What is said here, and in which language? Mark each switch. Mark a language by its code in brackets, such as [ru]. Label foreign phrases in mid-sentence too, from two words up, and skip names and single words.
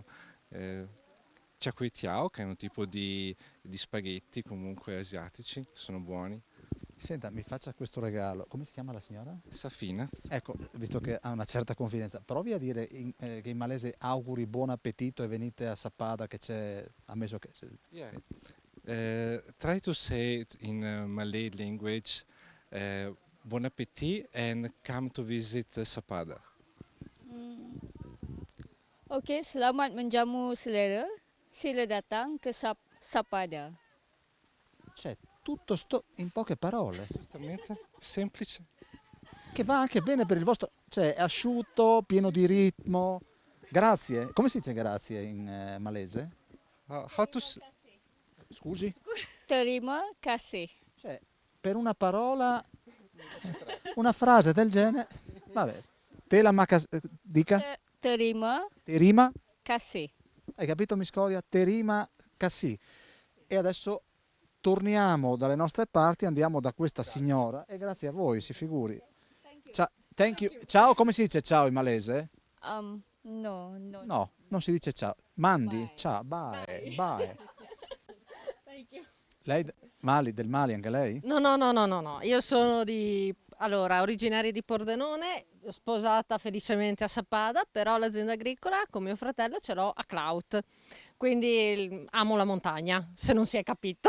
[it] Char Kway Teow, che è un tipo di spaghetti comunque asiatici, sono buoni. Senta, mi faccia questo regalo. Come si chiama la signora? Safina. Ecco, visto che ha una certa confidenza, provi a dire che in malese auguri buon appetito e venite a Sappada che c'è, ammesso che... [en] Yeah. Try to say it in Malay language, [it] buon appetit [en] and come to visit Sappada. [ms] Okey, selamat menjamu selera. Sila datang ke Sappada. [it] C'è tutto sto in poche parole. Assolutamente, semplice. Che va anche bene per il vostro... Cioè, è asciutto, pieno di ritmo. Grazie. Come si dice grazie in malese? [en] How to... [it] Scusi? [ms] Terima kasih. [it] Cioè, per una parola, una frase del genere... Vabbè. Te la dica? [ms] Terima Terima? kasih. [it] Hai capito Miscoria? [ms] Terima Cassi. [it] E adesso torniamo dalle nostre parti, andiamo da questa signora e grazie a voi, si figuri. [en] Thank you. [it] Ciao, come si dice ciao in malese? No. No, non si dice ciao. Mandi, ciao, [en] bye, bye. [it] Lei del Mali, anche lei? No. Io sono originaria di Pordenone, sposata felicemente a Sappada, però l'azienda agricola con mio fratello ce l'ho a Clout, quindi amo la montagna, se non si è capito.